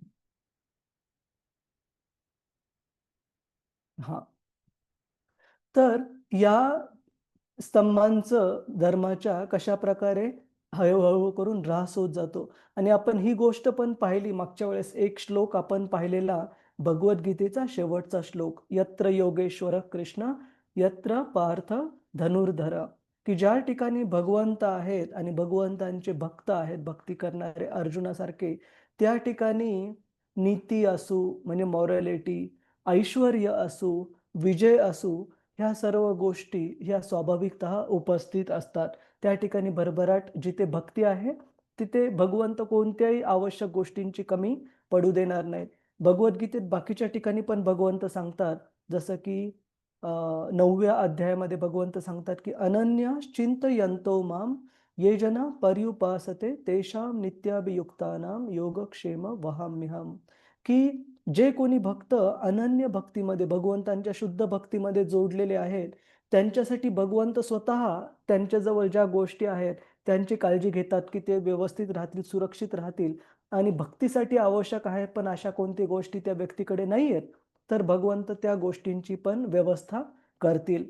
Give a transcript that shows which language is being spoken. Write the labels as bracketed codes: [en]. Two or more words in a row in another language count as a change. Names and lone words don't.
[mr] हा. तर या स्तंभांचं धर्माच्या कशा प्रकारे हळूहळू करून ऱ्हास होत जातो आणि आपण ही गोष्ट पण पाहिली मागच्या वेळेस. एक श्लोक आपण पाहिलेला भगवद्गीतेचा शेवटचा श्लोक, [sa] यत्र योगेश्वर कृष्ण यत्र पार्थ धनुर्धर, [mr] की ज्या ठिकाणी भगवंत आहेत आणि भगवंतांचे भक्त आहेत, भक्ती करणारे अर्जुनासारखे, त्या ठिकाणी नीती असू म्हणजे मॉरॅलिटी, ऐश्वर्य असू, विजय असू, ह्या सर्व गोष्टी ह्या स्वाभाविकतः उपस्थित असतात. त्या ठिकाणी भरभराट जिथे भक्ती आहे तिथे भगवंत कोणत्याही आवश्यक गोष्टींची कमी पडू देणार नाहीत. भगवद्गीतेत बाकीच्या ठिकाणी पण भगवंत सांगतात, जसं की 9व्या अध्यायामध्ये भगवंत सांगतात की [sa] अनन्य चिंतयन्तो माम ये जन पर्युपासते तेषां नित्याभियुक्तानां योगक्षेम वहाम्यहम्, [mr] की जे कोणी भक्त अनन्य भक्तीमध्ये भगवंतांच्या शुद्ध भक्तीमध्ये जोडलेले आहेत त्यांच्यासाठी भगवंत स्वतः त्यांच्याजवळ ज्या गोष्टी आहेत त्यांची काळजी घेतात की ते व्यवस्थित राहतील, सुरक्षित राहतील. आणि भक्तीसाठी आवश्यक आहे पण अशा कोणती गोष्टी त्या व्यक्तीकडे नाही आहेत तर भगवंत त्या गोष्टींची पण व्यवस्था करतील.